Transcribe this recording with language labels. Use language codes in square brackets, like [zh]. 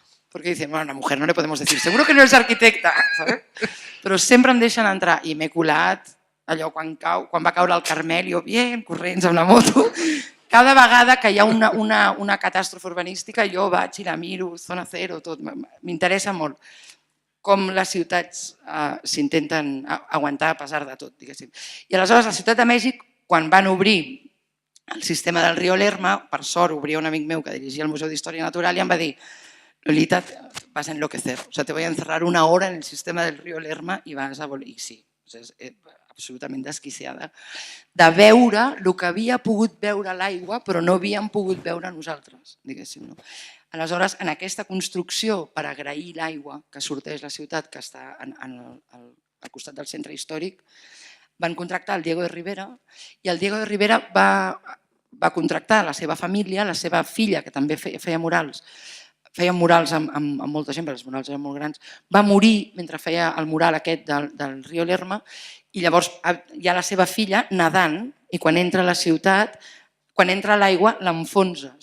[es] Porque dicen, bueno, a una mujer no le podemos decir, seguro que no és arquitecta, ¿sabes? [ca] Però sempre em deixen entrar i m'he colat allò quan va caure el Carmel, jo bien, corrents amb la moto. Cada vegada que hi ha una catàstrofe urbanística jo vaig i la miro, zona zero, tot. M'interessa molt com les ciutats s'intenten aguantar a pesar de tot, diguéssim. I aleshores la ciutat de Mèxic, quan van obrir el sistema del Río Lerma, per sort obria un amic meu que dirigia el Museu d'Història Natural i em va dir, Lolita, [es] vas a enloquecer. O sea, te voy a encerrar 1 hora en el sistema del río Lerma y vas a volver. [ca] I sí, és absolutament desquiciada de veure el que havia pogut veure l'aigua però no havíem pogut veure nosaltres, diguéssim. Aleshores, en aquesta construcció per agrair l'aigua que sorteix la ciutat, que està al costat del centre històric, van contractar el Diego de Rivera i el Diego de Rivera va contractar la seva família, la seva filla, que també feia murals amb molta gent, perquè els murals eren molt grans, va morir mentre feia el mural aquest del Río Lerma i llavors hi ha la seva filla nedant i quan entra a la ciutat, quan entra a l'aigua, l'enfonsa.